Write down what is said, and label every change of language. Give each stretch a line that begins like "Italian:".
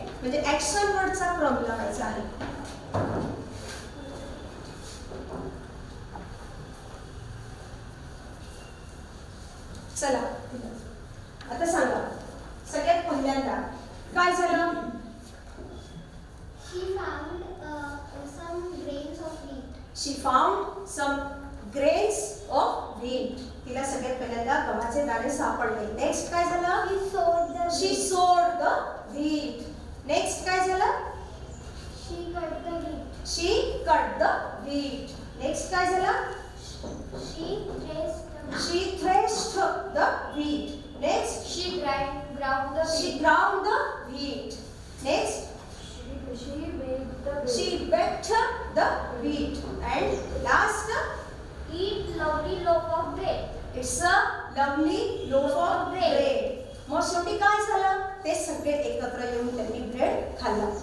Marathi: म्हणजे ऍक्शन वर्डचा क्रम लावायचा आहे. चला आता सांगा. सगळ्यात पहिल्यांदा काय झालं?
English: She found some grains of wheat. She found some grains of wheat.
Marathi: तिला सगळ्यात पहिल्यांदा गव्हाचे दाणे सापडले. नेक्स्ट काय झालं?
English: She She sowed the wheat. sowed the wheat.
Marathi: Next काय झालं?
English: She cut the wheat. She cut the wheat.
Marathi: Next काय झालं?
English: She threshed the wheat. She threshed the wheat. Next, She ground the she wheat. ground the wheat. Next, She baked the wheat. she baked the wheat. And last, Eat lovely loaf of bread. it's a lovely loaf of bread.
Marathi: मग शेवटी काय झालं? ते सगळे एकत्र येऊन त्यांनी bread खाल्ला.